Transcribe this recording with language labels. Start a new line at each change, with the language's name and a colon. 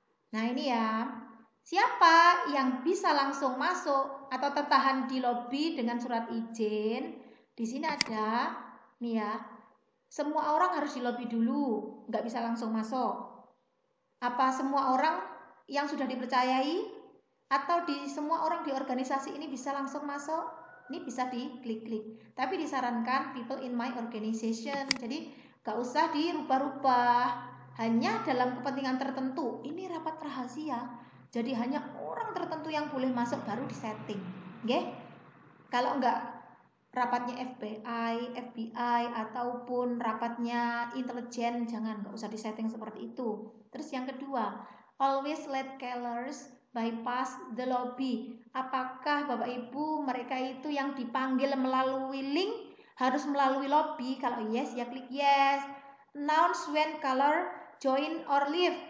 Indonesian: Nah ini ya, siapa yang bisa langsung masuk atau tertahan di lobby dengan surat izin? Di sini ada, nih ya, semua orang harus di lobby dulu, nggak bisa langsung masuk. Apa semua orang yang sudah dipercayai atau di semua orang di organisasi ini bisa langsung masuk? Ini bisa diklik-klik. Tapi disarankan
English: people in my organization.
Indonesian: Jadi gak usah dirubah-rubah. Hanya dalam kepentingan tertentu. Ini rapat rahasia. Jadi hanya orang tertentu yang boleh masuk baru disetting. Oke? Kalau enggak rapatnya FBI ataupun rapatnya intelijen, jangan, nggak usah disetting seperti itu. Terus yang kedua,
English: always let callers bypass the lobby.
Indonesian: Apakah Bapak Ibu mereka itu yang dipanggil melalui link harus melalui lobby? Kalau yes ya klik yes.
English: Announce when caller join or leave.